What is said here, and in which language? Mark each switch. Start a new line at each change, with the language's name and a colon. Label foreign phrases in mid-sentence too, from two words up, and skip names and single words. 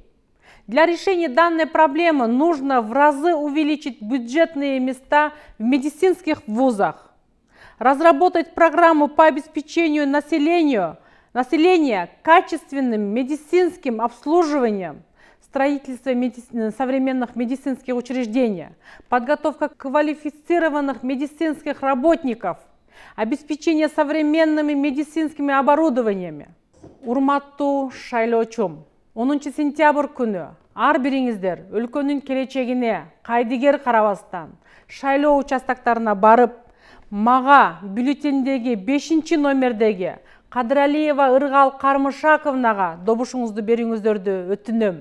Russian: Для решения данной проблемы нужно в разы увеличить бюджетные места в медицинских вузах, разработать программу по обеспечению населения качественным медицинским обслуживанием, строительство современных медицинских учреждений, подготовка квалифицированных медицинских работников, обеспечение современными медицинскими оборудованиями.
Kyrgyz: Урматтуу шайлоочум, 10 сентябрь күнү ар бириңиздер өлкөнүн келечегине кайдыгер карабастан шайлоо участактарына барып, мага бюллетендеги 5 номердеги Кадыралиева Ыргал Кармышаковнага добушуңузду берүүңүздөрдү өтүнөм.